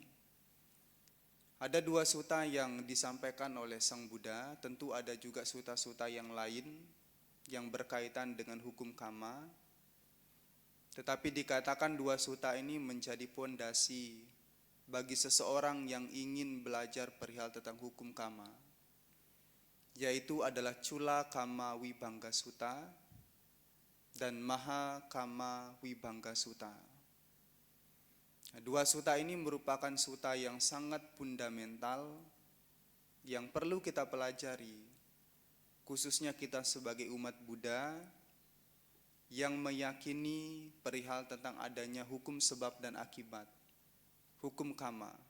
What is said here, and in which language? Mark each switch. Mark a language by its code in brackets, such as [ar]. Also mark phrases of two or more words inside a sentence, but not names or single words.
[id] Ada 2 sutta yang disampaikan oleh Sang Buddha, tentu ada juga sutta-sutta yang lain yang berkaitan dengan hukum kama. Tetapi dikatakan 2 sutta ini menjadi pondasi bagi seseorang yang ingin belajar perihal tentang hukum kama, yaitu adalah Cula Kama Vibhanga Sutta dan Maha Kama Vibhanga Sutta. 2 sutta ini merupakan sutta yang sangat fundamental yang perlu kita pelajari, khususnya kita sebagai umat Buddha yang meyakini perihal tentang adanya hukum sebab dan akibat, hukum kama.